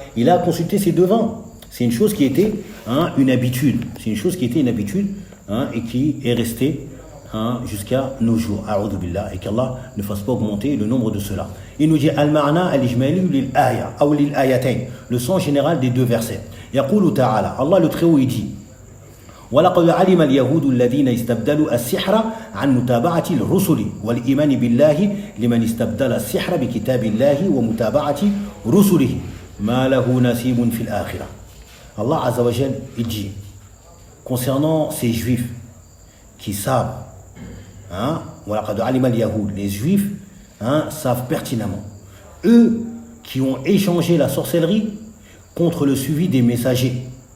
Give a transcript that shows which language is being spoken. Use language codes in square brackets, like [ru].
[fr] Il a consulté ces devins. C'est une chose qui était une habitude. C'est une chose qui était une habitude et qui est restée jusqu'à nos jours. A'udhu billah, et qu'Allah ne fasse pas augmenter le nombre de ceux-là. Il nous dit [ar] al-ma'na al-ijmali lil-aya [fr] ou [ar] lil-ayatayn, [fr] le sens général des deux versets. [ar] Yaqulu ta'ala, [fr] Allah le Très-Haut il dit [ar] وَلَقَدْ عَلِمَ الْيَهُودُ الَّذِينَ اسْتَبْدَلُوا السِّحْرَ عَنْ مُتَابَعَةِ الرُّسُلِ وَالْإِيمَانِ بِاللَّهِ لِمَنِ اسْتَبْدَلَ السِّحْرَ بِكِتَابِ اللَّهِ وَمُتَابَعَةِ رُسُلِهِ مَا لَهُ نَصِيبٌ فِي الْآخِرَةِ. [fr] Allah Azza wa Jal il dit concernant ces juifs qui savent, [ar] وَلَقَدْ عَلِمَ الْيَهُودُ, [fr] les juifs savent pertinemment, eux qui ont échangé la sorcellerie contre le suivi des messagers